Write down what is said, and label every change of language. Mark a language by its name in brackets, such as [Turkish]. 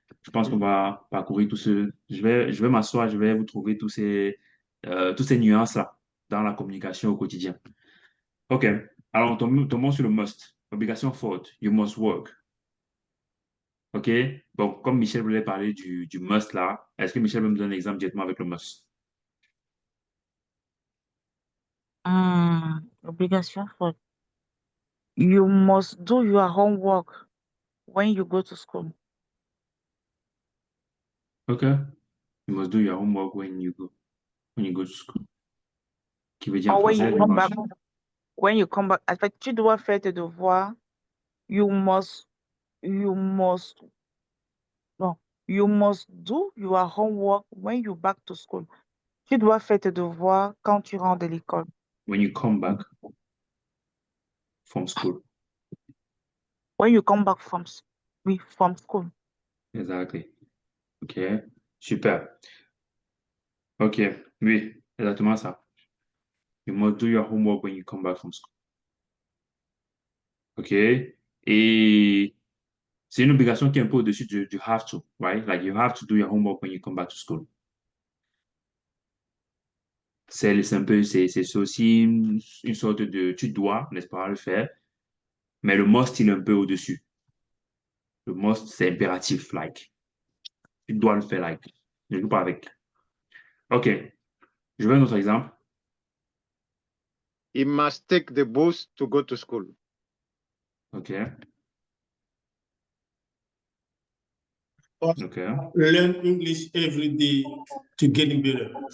[French] Je pense qu'on va parcourir tout ce. Je vais m'asseoir, je vais vous trouver toutes ces nuances-là dans la communication au quotidien. OK. Alors, tombons sur le must. Obligation forte. [English] You must work. [French] OK. Bon, comme Michel voulait parler du must là, est-ce que Michel peut me donner un exemple directement avec le must? [English] Obligation for you must do your homework when you go to school. OK. You must do your homework when you go to school. [French] Qui veut dire en [English] Or when you [French] français, le [English] come must. back, when you come back. [French] En fait, tu dois faire tes devoirs. [English] You must, you must, no, you must do your homework when you back to school. [French] Tu dois faire tes devoirs quand tu rentres de l'école. [English] When you come back from school. When you come back from, oui, from school. Exactly. OK. Super. OK. [French] Oui, exactement ça. [English] You must do your homework when you come back from school. OK. [French] Et c'est une obligation qui est un peu au-dessus du have to, right? [English] Like you have to do your homework when you come back to school. [French] C'est un peu, c'est aussi une sorte de tu dois, n'est-ce pas, le faire. Mais le must, il est un peu au-dessus. Le must, c'est impératif, like. Tu dois le faire, like. Ne joue pas avec. OK. Je veux un autre exemple. [English] He must take the bus to go to school. OK. OK. Learn English every day to get better.